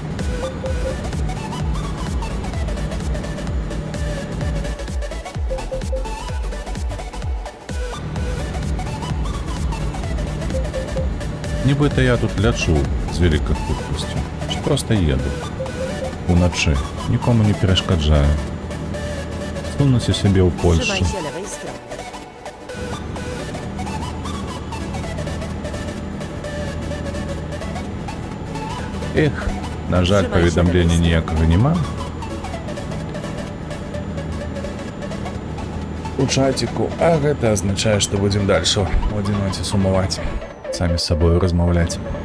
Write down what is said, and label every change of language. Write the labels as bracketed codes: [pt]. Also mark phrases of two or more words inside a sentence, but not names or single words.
[be] Нібыта я тут лячу з вялікай хуткасцю, ці проста еду. Уначы, нікому не перашкаджаю. Сунуся сябе ў Польшу. [pl] Trzymaj się lewej strony. [be] Эх, на жаль, паведамлення ніякага няма. У чатіку, а гэта азначае, што будзем дальше у адзіноце сумаваць, самі з сабою размаўляць.